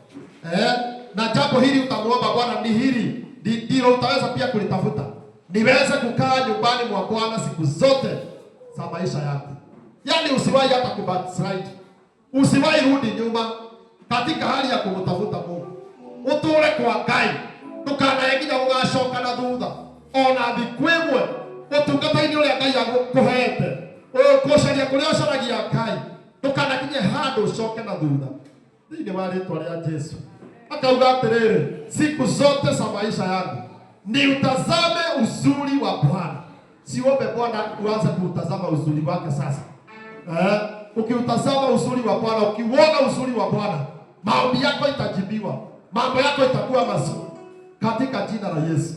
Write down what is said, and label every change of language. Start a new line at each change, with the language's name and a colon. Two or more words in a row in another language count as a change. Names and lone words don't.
Swahili: Na jambo hili utamwomba Bwana ni hili, ndilo utaweza pia kulitafuta. Niweze kukaa nyumbani mwa Bwana siku zote za maisha yako. Yaani usiwahi hata kubackslide. Usiwahi rudi nyuma katika hali ya kumtafuta Mungu.
Kikuyu: Utule kwa Ngai. Ndukanaeginya gugacoka na thutha. Ona thikwimwe utungata-inĩ ũrĩa Ngai agũkũhete. Ũkũcaria kũrĩa ũcaragia Ngai. Ndukanakinye handũ ucoke na thutha. Thĩinĩ wa rĩĩtwa rĩa Jesũ. Akauga atĩrĩrĩ,
Swahili: siku zote za maisha yangu ni utazame uzuri wa Bwana. Siombe Bwana uanze kutazama uzuri wake sasa. Ukiutazama uzuri wa Bwana, ukiuona uzuri wa Bwana, maombi yako itajibiwa. Mambo yako itakuwa mazuri katika jina la Yesu.